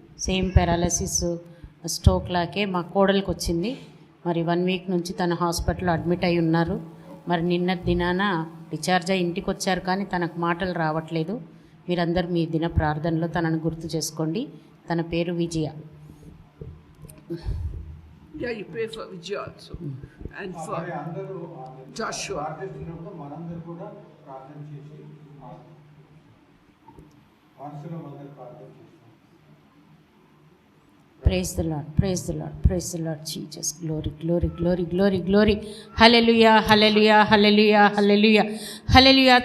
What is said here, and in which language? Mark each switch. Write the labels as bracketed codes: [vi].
[te] Same paralysis stroke లాగే మా కోడలికి వచ్చింది. మరి 1 వీక్ నుంచి తన హాస్పిటల్లో అడ్మిట్ అయి ఉన్నారు. మరి నిన్న దినాన డిశ్చార్జ్ అయ్యి ఇంటికి వచ్చారు, కానీ తనకు మాటలు రావట్లేదు. మీరందరూ మీ దిన ప్రార్థనలో తనను గుర్తు చేసుకోండి. తన పేరు విజయ. [en] Yeah, you pray for Vijay also and for Joshua. [te] మనందరూ కూడా ప్రార్థన చేసి మనసులో మొదలు ప్రార్థన చేస్తాం. [en] Praise the Lord, praise the Lord, praise the Lord Jesus. Glory, glory, glory, glory, glory. Hallelujah, hallelujah, hallelujah, hallelujah, hallelujah.